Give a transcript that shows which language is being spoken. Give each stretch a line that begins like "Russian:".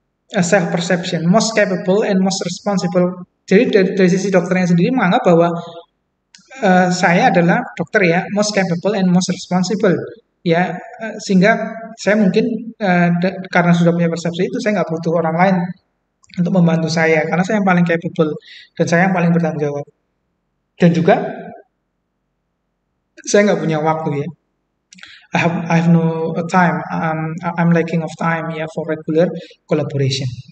English: Self perception, most capable and most responsible.
Indonesian: Jadi dari sisi dokternya sendiri menganggap bahwa saya adalah dokter ya,
English: most capable and most responsible
Indonesian: ya, sehingga saya mungkin karena sudah punya persepsi itu saya nggak butuh orang lain untuk membantu saya karena saya yang paling capable dan saya yang paling bertanggung jawab. Dan juga saya nggak punya waktu ya.
English: I have no time. I'm lacking of time
Indonesian: ya
English: for regular collaboration.